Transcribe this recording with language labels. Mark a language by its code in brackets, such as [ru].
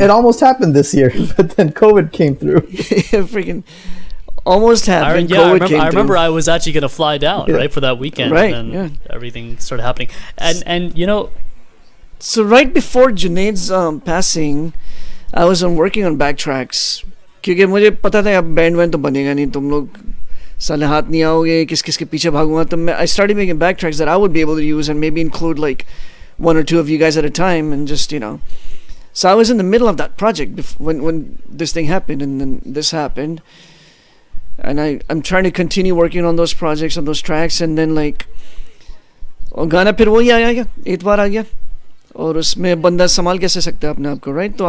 [en] it almost happened this year, but then COVID came through. Freaking almost happened. I remember I was actually gonna fly down right for that weekend, Right, and then yeah. everything started happening. And you know, So right before Junaid's passing, I was working on backtracks. [hi] क्योंकि मुझे पता था अब band wand तो बनेगा नहीं, तुम लोग साले हाथ नहीं आओगे, किस किस के पीछे भागूंगा. तो मैं [en] I started making backtracks that I would be able to use and maybe include like one or two of you guys at a time, and just, you know. So I was in the middle of that project when this thing happened, and then this happened, and I'm trying to continue working on those projects, on those tracks, and then like [hi] और गाना फिर वही आ गया, एतवार आ गया, और उसमें बंदा संभाल कैसे सकता है अपने आप को, [en] right?